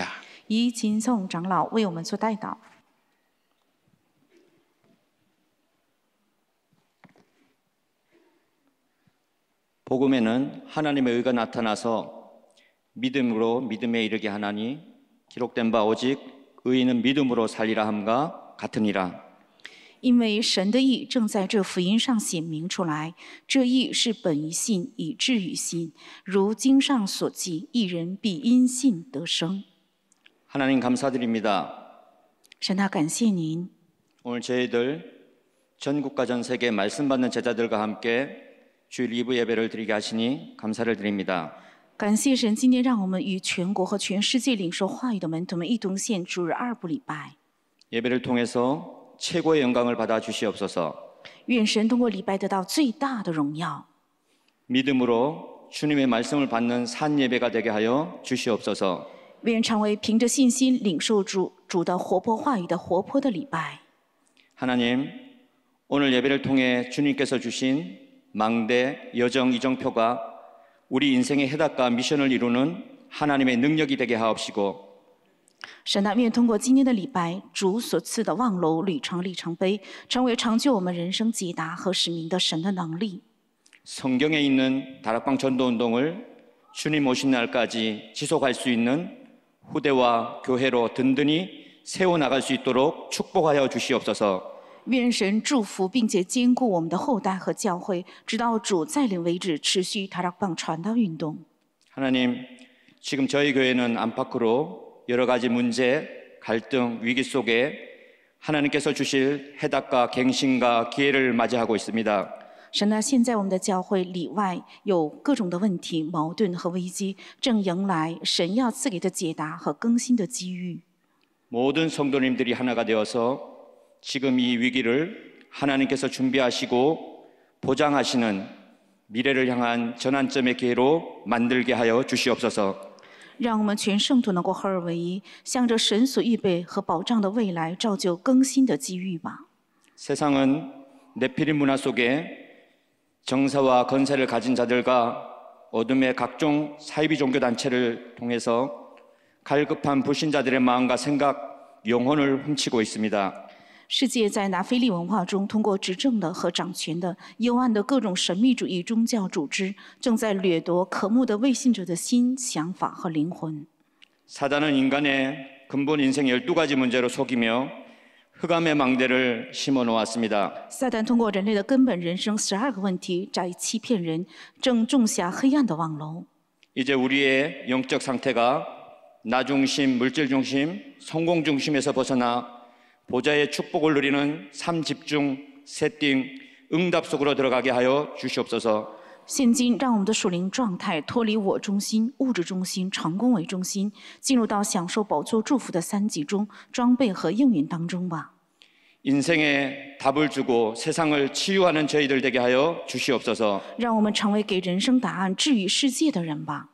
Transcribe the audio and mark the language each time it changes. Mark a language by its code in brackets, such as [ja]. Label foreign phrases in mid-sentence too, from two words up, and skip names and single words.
[zh] 以金颂长老为我们做代祷。 [ko] 복음에는 하나님의 의가 나타나서 믿음으로 믿음에 이르게 하나니 기록된 바 오직 의인은 믿음으로 살리라 함과 같으니라. [zh] 因为神的义正在这福音上显明出来，这义是本于信，以至于信。如经上所记，义人必因信得生。 [ko] 하나님 감사드립니다. [zh] 神啊，感谢您。 [ko] 오늘 저희들 전국과 전 세계 말씀 받는 제자들과 함께 주일 2부 예배를 드리게 하시니 감사를 드립니다. [zh] 感谢神，今天让我们与全国和全世界领受话语的门徒们一同献主日2部礼拜。 [ko] 예배를 통해서 최고의 영광을 받아 주시옵소서. [zh] 愿神通过礼拜得到最大的荣耀， [ko] 믿음으로 주님의 말씀을 받는 산 예배가 되게 하여 주시옵소서. [zh] 愿成为凭着信心领受主的活泼话语的活泼的礼拜。 [ko] 하나님, 오늘 예배를 통해 주님께서 주신 망대, 여정, 이정표가 우리 인생의 해답과 미션을 이루는 하나님의 능력이 되게 하옵시고 [zh] 神啊，愿通过今天的礼拜，主所赐的望楼旅程里程碑，成为成就我们人生解答和使命的神的能力。 [ko] 성경에 있는 다락방 전도운동을 주님 오신 날까지 지속할 수 있는 후대와 교회로 든든히 세워나갈 수 있도록 축복하여 주시옵소서. [zh] 愿神祝福并且坚固我们的后代和教会，直到主再临为止，持续다락방传道运动。 [ko] 하나님, 지금 저희 교회는 안팎으로 여러 가지 문제, 갈등, 위기 속에 하나님께서 주실 해답과 갱신과 기회를 맞이하고 있습니다. [zh] 神啊，现在我们的教会里外有各种的问题、矛盾和危机，正迎来神要赐给的解答和更新的机遇。 [ko] 모든 성도님들이 하나가 되어서 지금 이 위기를 하나님께서 준비하시고 보장하시는 미래를 향한 전환점의 기회로 만들게 하여 주시옵소서. [zh] 让我们全圣徒能够合而为一，向着神所预备和保障的未来，造就更新的机遇吧。 [ko] 세상은 네피림 문화 속에 정사와 건세를 가진 자들과 어둠의 각종 사이비 종교 단체를 통해서 갈급한 불신자들의 마음과 생각, 영혼을 훔치고 있습니다. [zh] 世界在拿非利文化中，通过执政的和掌权的幽暗的各种神秘主义宗教组织，正在掠夺渴慕的未信者的心、想法和灵魂。 [ko] 사단은 인간의 근본 인생 12가지 문제로 속이며 흑암의 망대를 심어 놓았습니다. [zh] 撒旦通过人类的根本人生12个问题，在欺骗人，正种下黑暗的网楼。 [ko] 이제 우리의 영적 상태가 나 중심, 물질 중심, 성공 중심에서 벗어나 보좌의 축복을 누리는 삶 집중, 세팅, 응답 속으로 들어가게 하여 주시옵소서. [zh] 现今，让我们的属灵状态脱离我中心、物质中心、成功为中心，进入到享受宝座祝福的3级中，装备和应允当中吧。 [ko] 인생에 답을 주고 세상을 치유하는 저희들 되게 하여 주시옵소서. [zh] 让我们成为给人生答案、治愈世界的人吧。